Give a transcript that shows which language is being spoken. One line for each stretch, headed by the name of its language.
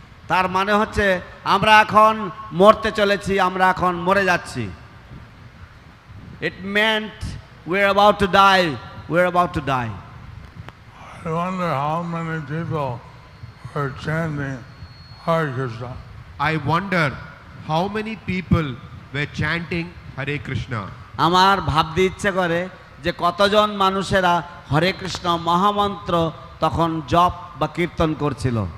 Bangla: তার মানে হচ্ছে আমরা এখন মরতে চলেছি, আমরা এখন মরে যাচ্ছি।
English: It meant we're about to die, we're about to die. I wonder how many people are chanting Hare Krishna. I wonder how many people were chanting Hare Krishna.
Bangla: আমার ভাবতে ইচ্ছে করে যে কতজন মানুষেরা হরে কৃষ্ণ মহামন্ত্র তখন জপ বা কীর্তন করছিল।